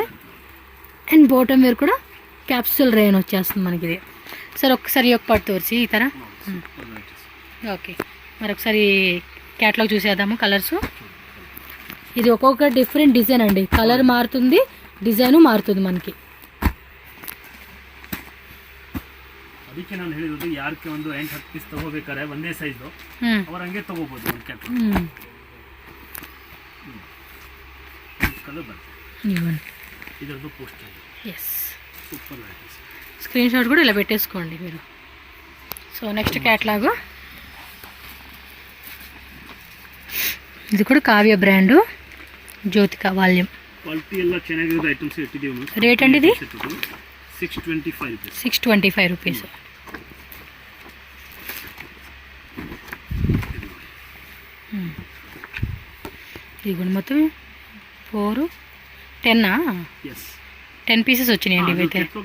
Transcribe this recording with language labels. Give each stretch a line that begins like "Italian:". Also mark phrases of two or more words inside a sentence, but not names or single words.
Telugu: అండ్
English: bottom wear
Telugu: కూడా క్యాప్సూల్ రేన్ వచ్చేస్తుంది మనకి ఇది. సార్ ఒక్కసారి ఒక పట్టు తోర్చి ఈ తర. ఓకే మరి ఒకసారి క్యాటలాగ్ చూసేద్దాము. కలర్స్ ఇది ఒక్కొక్క
English: different design
Telugu: అండి. కలర్ మారుతుంది, డిజైను మారుతుంది మనకి.
Kannada: ಅದಕ್ಕೆ ನಾನು ಹೇಳಿರೋದು ಯಾರಕ್ಕೆ ಒಂದು 8-10 ಪೀಸ್ ತಗೋಬೇಕಾರೆ ಒಂದೇ ಸೈಜ್ ಅವ್ರು ಹಂಗೆ ತಗೋಬಹುದು. ಒಂದು ಕ್ಯಾಟಲಾಗ್ ಕಲರ್ ಬರುತ್ತೆ. ಇದರದ್ದು ಪೋಸ್ಟರ್. ಎಸ್
English: super varieties. screen shot
Telugu: కూడా ఇలా పెట్టేసుకోండి మీరు. సో
English: next catalogue
Telugu: ఇది కూడా కావ్య బ్రాండ్, జ్యోతిక వాల్యూమ్.
Kannada: క్వాలిటీ ಎಲ್ಲ ಚೆನ್ನಾಗಿರೋ ಐಟಮ್ಸ್ ಇಟ್ಟಿದ್ದೀವಿ.
Telugu: రేట్ అండి ఇది 625 రూపీస్. 625 రూపీస్. ఇదిగోండి మొత్తం 4 10 10 పీసెస్ వచ్చినాయండి ఇవైతే.